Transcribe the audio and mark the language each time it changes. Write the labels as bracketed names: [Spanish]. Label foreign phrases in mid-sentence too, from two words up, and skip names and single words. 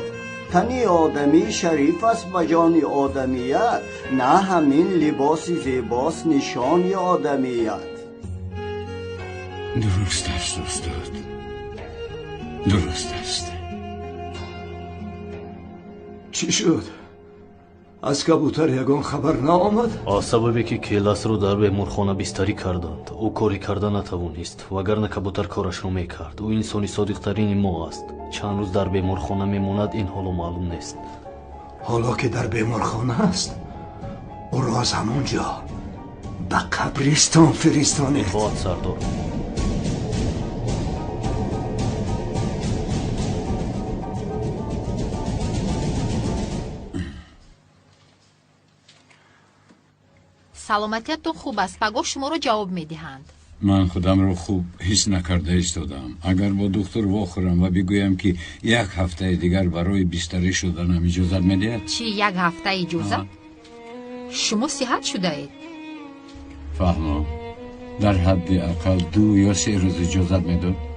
[Tajik] تنی آدمی شریف است و جان آدمیت، نه همین لباس زیباست نشان آدمیت. درست است استاد، درست است. چی شد؟ از کبوتر یگان خبر نآمد؟ аз сабабе ки келасро дар беморхона бистарӣ карданд ӯ кори карда натавонист, вагарна кабутар корашро мекард. ӯ инсони содиқтарини мо аст. чанд рӯз дар беморхона мемонад, ин ҳоло маълум нест. حالا که در بیمارخانه است او را از همونجا به قبرستان فرستانید. خواهد سردار. саломатиятон хуб аст. пагоҳ шуморо ҷавоб медиҳанд. من خودم رو خوب حس نکرده ایستادم. اگر با دکتر واخورم و بگویم که یک هفته دیگر برای بستری شدنم اجازت میدهد؟ چی یک هفته اجازت؟ شما صحت شده‌اید؟ فهمم. در حد اقل 2 یا 3 روز اجازت میداد.